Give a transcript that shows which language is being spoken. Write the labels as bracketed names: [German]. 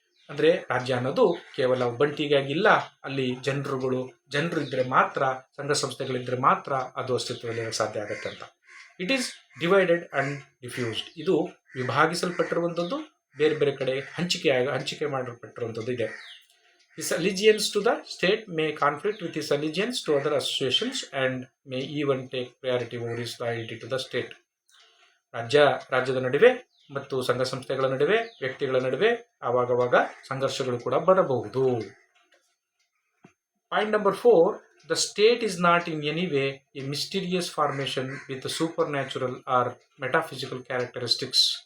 [Kannada] ಅಂದರೆ ರಾಜ್ಯ ಅನ್ನೋದು ಕೇವಲ ಒಬ್ಬಂಟಿಗಾಗಿಲ್ಲ, ಅಲ್ಲಿ ಜನರು ಇದ್ದರೆ ಮಾತ್ರ, ಸಂಘ ಸಂಸ್ಥೆಗಳಿದ್ದರೆ ಮಾತ್ರ ಅದು ಅಸ್ತಿತ್ವದಲ್ಲಿ ಸಾಧ್ಯ ಆಗುತ್ತೆ ಅಂತ. [English] It is divided and diffused. [Kannada] ಇದು ವಿಭಾಗಿಸಲ್ಪಟ್ಟಿರುವಂಥದ್ದು, ಬೇರೆ ಬೇರೆ ಕಡೆ ಹಂಚಿಕೆ ಮಾಡಲ್ಪಟ್ಟಿರುವಂಥದ್ದು ಇದೆ. [English] His allegiance to the state may conflict with his allegiance to other associations and may even take priority over his loyalty to the state. [Kannada] ರಾಜ್ಯದ ನಡುವೆ ಮತ್ತು ಸಂಘ ಸಂಸ್ಥೆಗಳ ನಡುವೆ, ವ್ಯಕ್ತಿಗಳ ನಡುವೆ ಆವಾಗವಾಗ ಸಂಘರ್ಷಗಳು ಕೂಡ ಬರಬಹುದು. [English] Point number 4, the state is not in any way a mysterious formation with supernatural or metaphysical characteristics.